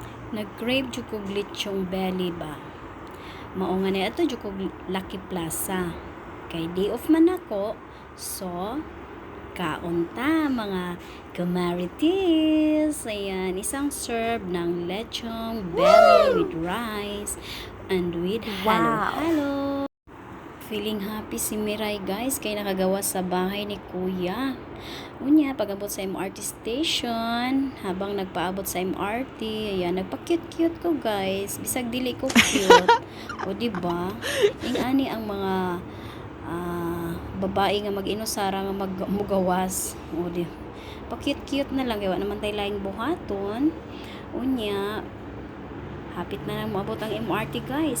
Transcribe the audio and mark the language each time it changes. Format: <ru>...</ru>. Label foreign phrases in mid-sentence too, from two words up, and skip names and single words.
<ceb>Nag-crave jud kog lechong belly ba. Mao nga ni ato jud kog Lucky Plaza. Kay day off man ako, so kaon ta mga kamarites.</ceb> <tl>Ayan, isang serve ng lechong belly</tl> <en>with rice and with</en> <tl>halo-halo.</tl> <en>Feeling happy</en> <ceb>si Miray guys kay nakagawa sa bahay ni Kuya. Unya, pag-abot sa MRT station, habang nagpaabot sa MRT, ayan, nagpa-cute-cute ko guys. Bisag dili ko cute. O diba? Ani ang mga babae nga mag-inusara nga mugawas. O di. Pa-cute-cute na lang.</ceb> <tl>Gawa naman tayo</tl> <ceb>laing buhaton. Unya, hapit na lang maabot ang MRT guys.</ceb>